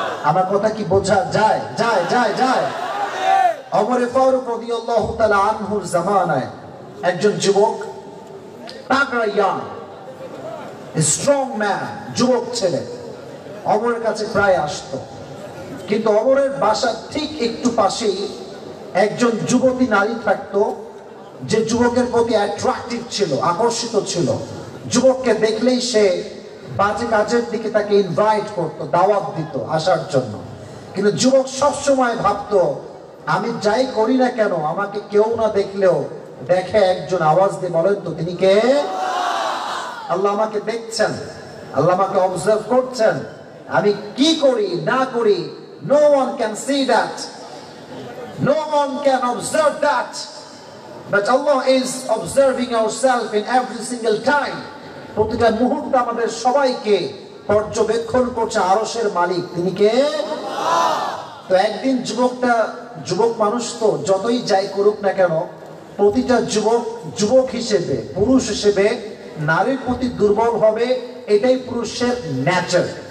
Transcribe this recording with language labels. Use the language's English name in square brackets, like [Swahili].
[Bangla] আমার কথা কি বোঝা যায়? যায় যায় যায় ওমর ফারুক রাদিয়াল্লাহু তাআলা আনহুর জামানায় একজন যুবক, তাগড়া ইয়াং স্ট্রং ম্যান, যুবক ছেলে ওমরের কাছে প্রায় আসতো, কিন্তু ওমরের বাসার ঠিক একটু পাশেই একজন যুবতী নারী থাকতো যে যুবকের প্রতি অ্যাট্রাক্টিভ ছিল, আকর্ষিত ছিল। যুবককে দেখলেই সে বাজে কাজের দিকে তাকে ইনভাইট করতো, দাওয়াত দিত আসার জন্য। কিন্তু যুবক সবসময় ভাবতো আমি যাই করি না কেন আমাকে কেউ না দেখলেও দেখে একজন আওয়াজ দিয়ে বলেন তো তিনি কে? আল্লাহ আমাকে দেখছেন, আল্লাহ আমাকে অবজার্ভ করছেন, আমি কি করি না করি [English] no one can see that, no one can observe that, but Allah is observing ourselves in every single time. [Bangla] প্রতিটা মুহূর্তে আমাদের সবাইকে পর্যবেক্ষণ করছে আরশের মালিক তিনি কে? তো একদিন যুবক মানুষ তো যতই যাই করুক না কেন, প্রতিটা যুবক হিসেবে, পুরুষ হিসেবে নারীর প্রতি দুর্বল হবে, এটাই পুরুষের ন্যাচার।